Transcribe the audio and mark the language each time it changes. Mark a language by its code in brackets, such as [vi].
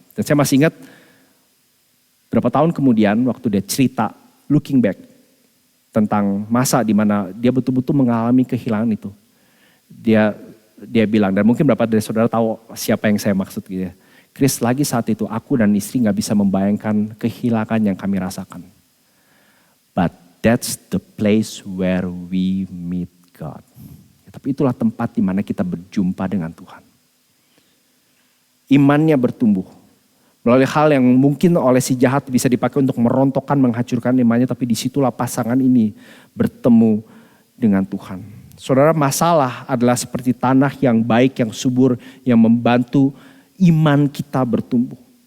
[id] Dan saya masih ingat berapa tahun kemudian waktu dia cerita [en] looking back [id] tentang masa di mana dia betul-betul mengalami kehilangan itu. Dia dia bilang, dan mungkin beberapa dari saudara tahu siapa yang saya maksud gitu ya. Chris, lagi saat itu aku dan istri gak bisa membayangkan kehilangan yang kami rasakan. [en] But that's the place where we meet God. [id] Ya, tapi itulah tempat di mana kita berjumpa dengan Tuhan. Imannya bertumbuh. Melalui hal yang mungkin oleh si jahat bisa dipakai untuk merontokkan, menghancurkan imannya. Tapi disitulah pasangan ini bertemu dengan Tuhan. Saudara, masalah adalah seperti tanah yang baik, yang subur, yang membantu iman kita bertumbuh.